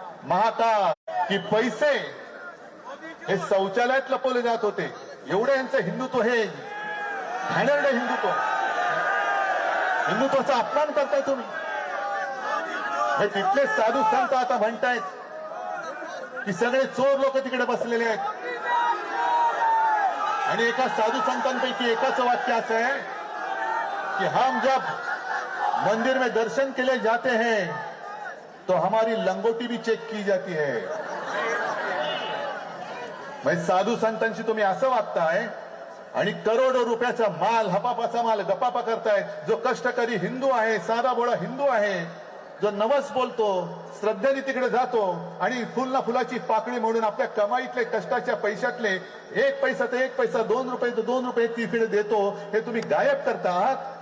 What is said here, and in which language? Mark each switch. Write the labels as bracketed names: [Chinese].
[Marathi] महाकाल की पैसे हे शौचालयात लपवले जात होते. एवढं यांचं हिंदुत्व, हे घाणेरडं हिंदुत्व, हिंदुत्वाचा अपमान करताय तुम्ही. हे तिथले साधू संत आता म्हणतायत की सगळे चोर लोक तिकडे बसलेले आहेत. आणि एका साधू संतांपैकी एकाचं वाक्य असं आहे कि [Hindi] हम जब मंदिर में दर्शन के लिए जाते हैं तो हमारी लंगोटी भी चेक की जाती है. [Marathi] म्हणजे साधू संतांशी तुम्ही असं वागताय आणि करोडो रुपयाचा माल, हपापाचा माल गपापा करताय. जो कष्टकरी हिंदू आहे, साधा भोळा हिंदू आहे, जो नवस बोलतो, श्रद्धेने तिकडे जातो आणि फुल ना फुलाची पाकळी म्हणून आपल्या कमाईतले कष्टाच्या पैशातले 1 पैसा तर 1 पैसा, 2 रुपये तर 2 रुपये तिकडे देतो, हे तुम्ही गायब करतात.